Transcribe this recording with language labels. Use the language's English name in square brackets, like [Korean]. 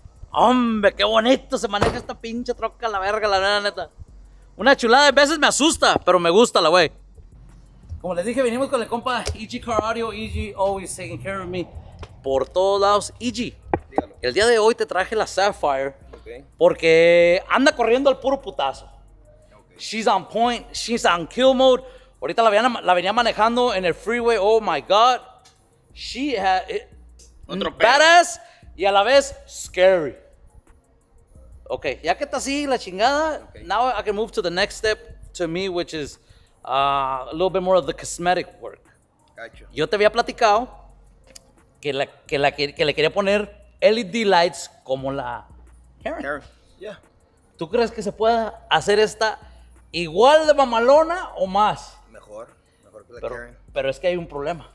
[Spanish] Hombre, qué bonito se maneja esta pinche troca, la verga, la neta. Una chulada, a veces me asusta, pero me gusta la wey. Como les dije, venimos con el compa EG Car Audio. EG [English] always taking care of me [Spanish] por todos lados. EG, Dígalo. el día de hoy te traje la Sapphire [English] Okay. [Spanish] porque anda corriendo al puro putazo. [English] Okay. She's on point, she's on kill mode. [Spanish] Ahorita la venía manejando en el freeway. [English] Oh my god. She had [Spanish] Otro pedo. badass y a la vez scary. Ok, ya que está así la chingada, [English] Okay. now I can move to the next step to me, which is a little bit more of the cosmetic work. Gotcha. [Spanish] Yo te había platicado que le quería poner LED lights como la Karen. [English] Karen. Yeah. [Spanish] ¿Tú crees que se pueda hacer esta igual de mamalona o más? Mejor que la Karen. Pero es que hay un problema.